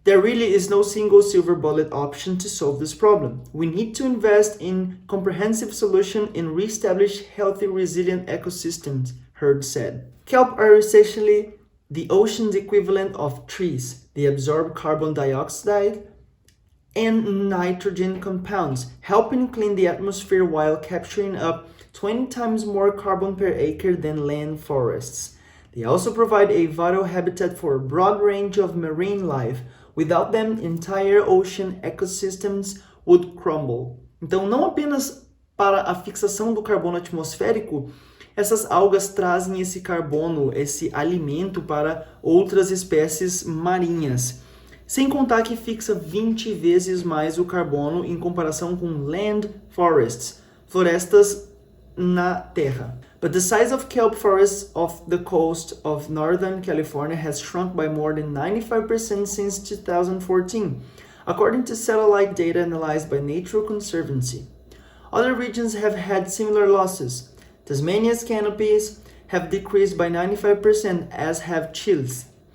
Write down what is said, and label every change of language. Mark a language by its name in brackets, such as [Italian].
[English] There really is no single silver bullet option to solve this problem. We need to invest in comprehensive solution and reestablish healthy, resilient ecosystems, Hurd said. Kelp are essentially the ocean's equivalent of trees. They absorb carbon dioxide and nitrogen compounds, helping clean the atmosphere while capturing up 20 times more carbon per acre than land forests. They also provide a vital habitat for a broad range of marine life. Without them, entire ocean ecosystems would crumble. [Portuguese] Então, não apenas para a fixação do carbono atmosférico, essas algas trazem esse carbono, esse alimento para outras espécies marinhas. Sem contar que fixa 20 vezes mais o carbono em comparação com [English] land forests, [Portuguese] florestas na Terra. [English] But the size of kelp forests off the coast of Northern California has shrunk by more than 95% since 2014, according to satellite data analyzed by Natural Conservancy. Other regions have had similar losses. Tasmania's canopies have decreased by 95%, as have Chile's.